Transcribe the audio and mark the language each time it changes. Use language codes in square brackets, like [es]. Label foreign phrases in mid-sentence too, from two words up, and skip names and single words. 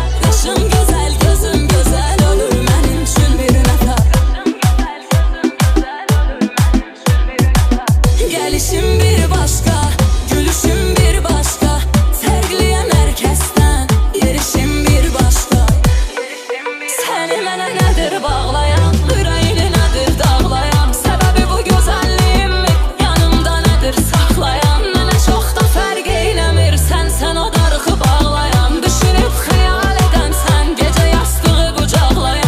[tr] Yaşım güzel, gözüm güzel, olur benim için bir nefer. Gelişim bir başka, gülüşüm bir başka. Sergiliyem herkesten, yerişim bir başka. [az] Seni mənə nədir bağlayan, ürəyini nədir dağlayan? Səbəbi bu gözəlliğimi yanımda nədir saxlayan? Mənə çox da fərq eyləmir, sən o darıxı bağlayan. Düşünüb xəyal edən sən, gecə yastığı qucaqlayan.